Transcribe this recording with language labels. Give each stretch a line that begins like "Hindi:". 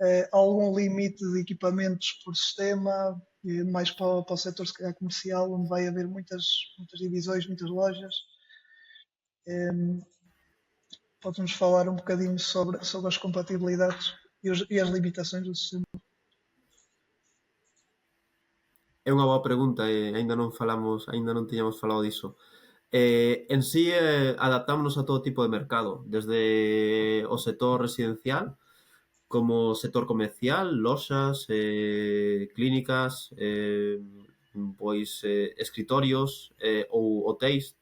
Portuguese: Algum limite de equipamentos por sistema? Mais para o setor, se calhar, comercial, onde vai haver muitas divisões, muitas lojas? Pode-nos falar um bocadinho sobre as compatibilidades e as limitações do sistema?
Galician: É unha boa pregunta e ainda non tiñamos falado diso. En sí, adaptámonos a todo tipo de mercado, desde o sector residencial como sector comercial, loxas, clínicas, pois escritorios ou hotéis.